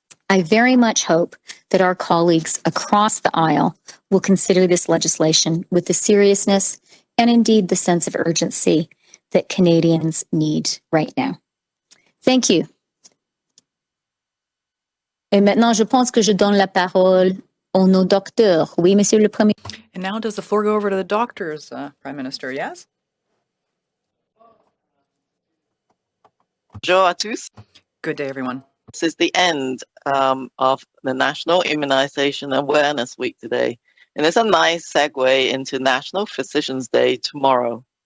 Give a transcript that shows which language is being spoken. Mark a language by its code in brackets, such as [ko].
[en] I very much hope that our colleagues across the aisle will consider this legislation with the seriousness and indeed the sense of urgency that Canadians need right now. Thank you. [fr] Et maintenant, je pense que je donne la parole à nos docteurs. Oui, Monsieur le Premier. [en] And now does the floor go over to the doctors, Prime Minister, yes? [fr] Bonjour à tous. [en] Good day, everyone. This is the end of the National Immunization Awareness Week today. And it's a nice segue into National Physicians Day tomorrow.